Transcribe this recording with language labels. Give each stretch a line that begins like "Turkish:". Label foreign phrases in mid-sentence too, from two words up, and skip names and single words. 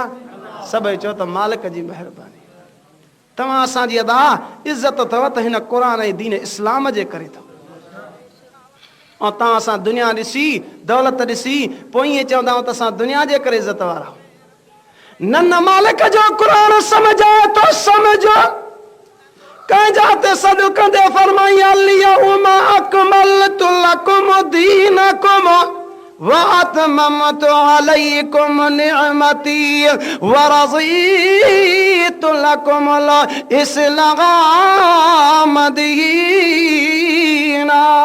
Sindhi: सभई चओ त मालिक जी महिरबानी। तव्हां असांजी अदा इज़त अथव त हिन क़ुर ऐं दीन इस्लाम जे करे अथव। ऐं तव्हां असां दुनिया ॾिसी दौलत ॾिसी पोइ ईअं चवंदा आहियूं त असां दुनिया जे करे इज़त वारा। न मालिक जो क़ुर सम्झो तो सम्झो, कंहिंजा ते सॾु कंदे फरमाई
Arabic: اليوم أكملت لكم دينكم وأتممت عليكم نعمتي ورضيت لكم الإسلام دينا.